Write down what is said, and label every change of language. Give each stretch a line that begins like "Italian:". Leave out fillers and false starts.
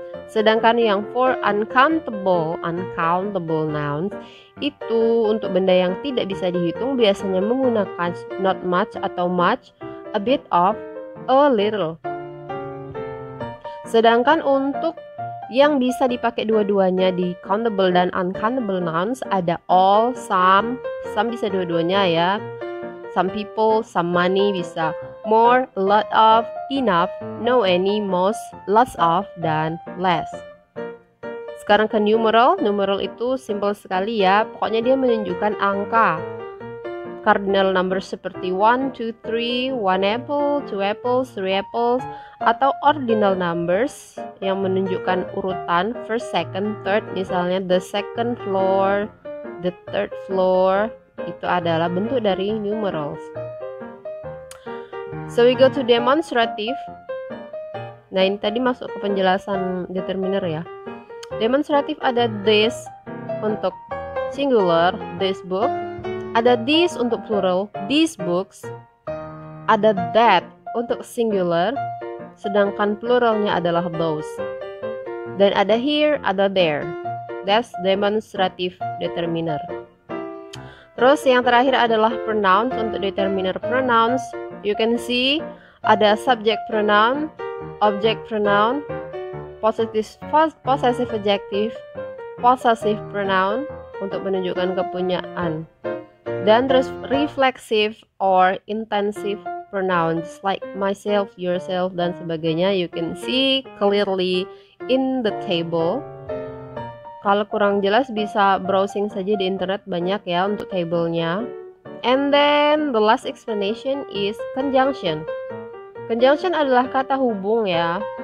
Indonesian: Sedangkan yang for uncountable nouns itu untuk benda yang tidak bisa dihitung biasanya menggunakan not much atau much, a bit of, a little. Sedangkan untuk yang bisa dipakai dua-duanya di countable dan uncountable nouns ada all, some bisa dua-duanya ya.
English: Some people, some money bisa more, a lot of, enough, no any, most, lots of, dan less.
Indonesian: Sekarang ke numeral. Numeral itu simple sekali ya. Pokoknya dia menunjukkan angka. cardinal numbers seperti 1, 2, 3, 1 apple, 2 apples, 3 apples, atau ordinal numbers yang menunjukkan urutan first, second, third, misalnya the second floor, the third floor, itu adalah bentuk dari numerals.
English: So we go to demonstrative.
Indonesian: Nah, ini tadi masuk ke penjelasan determiner ya. Demonstratif ada this untuk singular, this book. Ada this untuk plural, these books. Ada that untuk singular, sedangkan pluralnya adalah those. Dan ada here, ada there.
English: That's demonstrative determiner.
Indonesian: Terus yang terakhir adalah pronouns untuk determiner pronouns.
English: You can see ada subject pronoun, object pronoun, possessive adjective, possessive pronoun
Indonesian: untuk menunjukkan kepunyaan, dan terus
English: reflexive or intensive pronouns like myself, yourself, dan sebagainya. You can see clearly in the table.
Indonesian: Kalau kurang jelas bisa browsing saja di internet, banyak ya untuk tabelnya.
English: And then the last explanation is conjunction.
Indonesian: Conjunction adalah kata hubung ya.